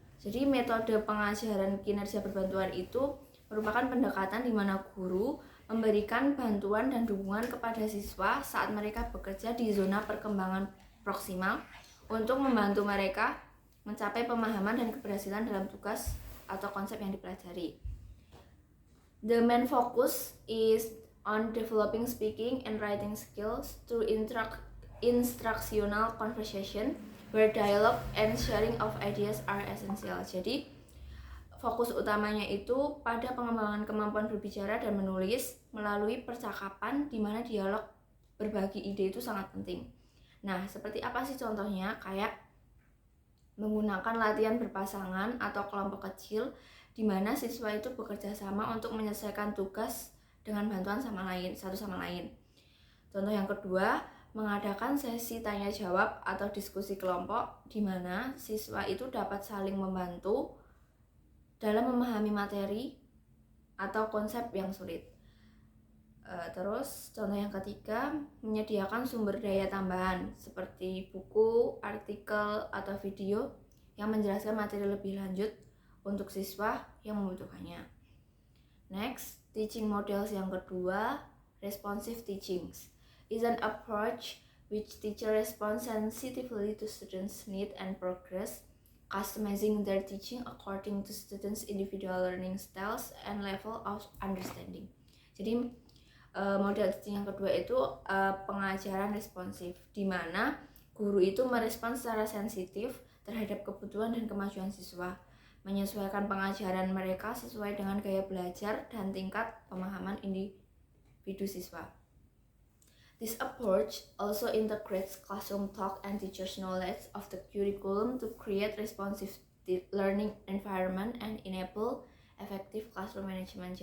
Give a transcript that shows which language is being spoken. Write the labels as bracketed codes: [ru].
[id] Jadi metode pengajaran kinerja berbantuan itu merupakan pendekatan di mana guru memberikan bantuan dan dukungan kepada siswa saat mereka bekerja di zona perkembangan proksimal untuk membantu mereka mencapai pemahaman dan keberhasilan dalam tugas atau konsep yang dipelajari. [en] The main focus is on developing speaking and writing skills through instructional conversation where dialogue and sharing of ideas are essential. [id] Jadi fokus utamanya itu pada pengembangan kemampuan berbicara dan menulis melalui percakapan di mana dialog berbagi ide itu sangat penting. Nah, seperti apa sih contohnya? Kayak menggunakan latihan berpasangan atau kelompok kecil di mana siswa itu bekerja sama untuk menyelesaikan tugas dengan bantuan satu sama lain. Contoh yang kedua, mengadakan sesi tanya jawab atau diskusi kelompok di mana siswa itu dapat saling membantu dalam memahami materi atau konsep yang sulit. Terus contoh yang ketiga, menyediakan sumber daya tambahan seperti buku, artikel, atau video yang menjelaskan materi lebih lanjut untuk siswa yang membutuhkannya. [en] Next, teaching models [id] yang kedua, [en] responsive teachings is an approach which teacher responds sensitively to students' need and progress, customizing their teaching according to students' individual learning styles and level of understanding. [id] Jadi model teaching yang kedua itu pengajaran responsif, di mana guru itu merespons secara sensitif terhadap kebutuhan dan kemajuan siswa, menyesuaikan pengajaran mereka sesuai dengan gaya belajar dan tingkat pemahaman individu siswa. [en] This approach also integrates classroom talk and teachers' knowledge of the curriculum to create responsive learning environment and enable effective classroom management.